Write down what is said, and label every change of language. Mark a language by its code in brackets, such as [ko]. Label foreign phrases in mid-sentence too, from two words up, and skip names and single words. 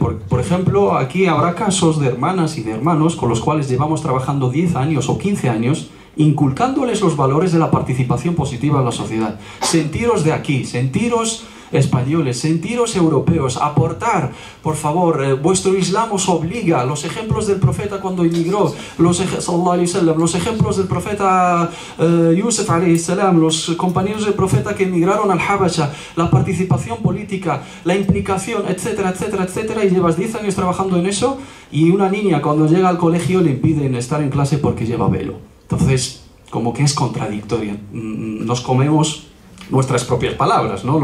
[es] Por ejemplo, aquí habrá casos de hermanas y de hermanos con los cuales llevamos trabajando 10 años o 15 años, inculcándoles los valores de la participación positiva en la sociedad. Sentiros de aquí, sentiros españoles, sentiros europeos, aportar, por favor, vuestro Islam os obliga, los ejemplos del profeta cuando emigró, los ejemplos del profeta Yusuf [ar] عليه السلام, [es] los compañeros del profeta que emigraron al Habasha, la participación política, la implicación, etcétera, etcétera, etcétera, y llevas 10 años trabajando en eso, y una niña cuando llega al colegio le impiden estar en clase porque lleva velo. Entonces, como que es contradictoria. Nos comemos nuestras propias palabras, ¿no?